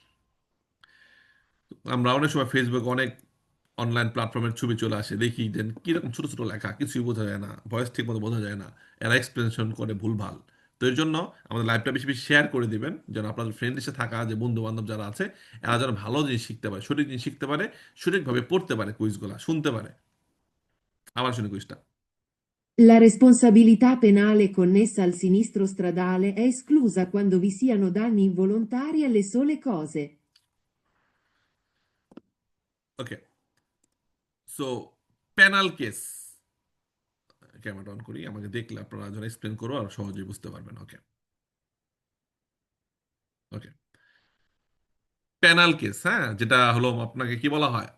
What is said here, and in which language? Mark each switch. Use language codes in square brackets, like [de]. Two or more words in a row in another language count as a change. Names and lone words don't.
[bn] আমরা অনেক সময় ফেসবুক অনেক [en] online platform's [bn] ছবি চলে আসে, দেখি যে কিরকম ছোট ছোট লেখা, কিছুই বোঝা যায় না, ভয়েস ঠিক মতো বোঝা যায় না, এরা এক্সপ্লেনেশন করে ভুলভাল। তো এর জন্য আমাদের লাইভটা বেশি বেশি শেয়ার করে দিবেন, যেন আপনাদের ফ্রেন্ড এসে থাকা যে বন্ধু বান্ধব যারা আছে, এরা যেন ভালো জিনিস শিখতে পারে, সঠিক জিনিস শিখতে পারে, সঠিকভাবে পড়তে পারে, কুইজগুলা শুনতে পারে। আবার শুনি কুইজটা। [it] La responsabilità penale connessa al sinistro stradale è esclusa quando vi siano danni involontari alle sole cose. [bn] ওকে। সো [en] penal case, [bn] ক্যামেরা অন করি, আমাকে দেখলে আপনারা যেন এক্সপ্লেন করো আর সহজেই বুঝতে পারবেন। ওকে। ওকে। [en] penal case, [bn] হ্যাঁ, যেটা হলো আপনাকে কি বলা হয়?